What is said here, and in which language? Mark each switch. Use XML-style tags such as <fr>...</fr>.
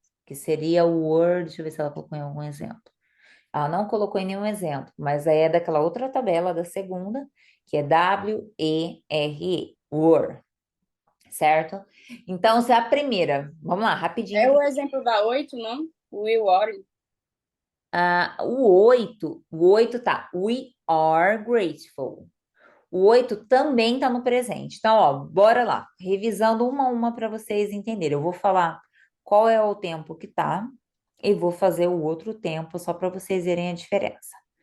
<pt>Que seria o were, deixa eu ver se ela colocou em algum exemplo. Ela não colocou em nenhum exemplo, mas aí é daquela outra tabela da segunda, que é W-E-R-E, were, certo? Então, se é a primeira, vamos lá, rapidinho. É o exemplo da 8, não?</pt> <en>We were.</en> <pt>O oito tá,</pt> <en>we are grateful.</en> <pt>O 8 também tá no presente. Então, ó, bora lá, revisando uma a uma para vocês entenderem. Eu vou falar qual é o tempo que tá e vou fazer o outro tempo só para vocês verem a diferença.</pt>